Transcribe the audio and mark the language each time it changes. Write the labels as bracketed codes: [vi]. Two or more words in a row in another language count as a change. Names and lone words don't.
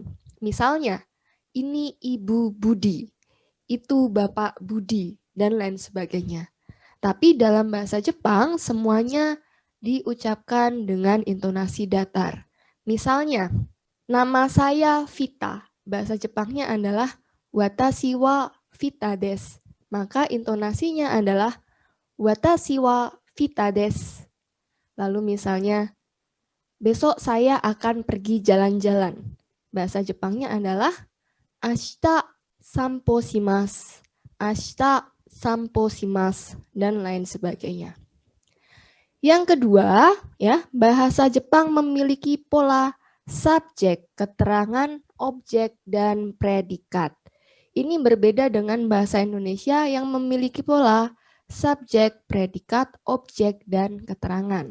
[id] Misalnya, ini Ibu Budi, itu Bapak Budi, dan lain sebagainya. Tapi dalam bahasa Jepang, semuanya diucapkan dengan intonasi datar. Misalnya, nama saya Vita, bahasa Jepangnya adalah [ja] 私はヴィタです. [id] Maka intonasinya adalah [ja] 私はヴィタです. [id] Lalu misalnya, besok saya akan pergi jalan-jalan. Bahasa Jepangnya adalah [ja] 明日散歩します, 明日散歩します, [id] dan lain sebagainya. Yang kedua, ya, bahasa Jepang memiliki pola subjek, keterangan, objek, dan predikat. Ini berbeda dengan bahasa Indonesia yang memiliki pola subjek, predikat, objek, dan keterangan.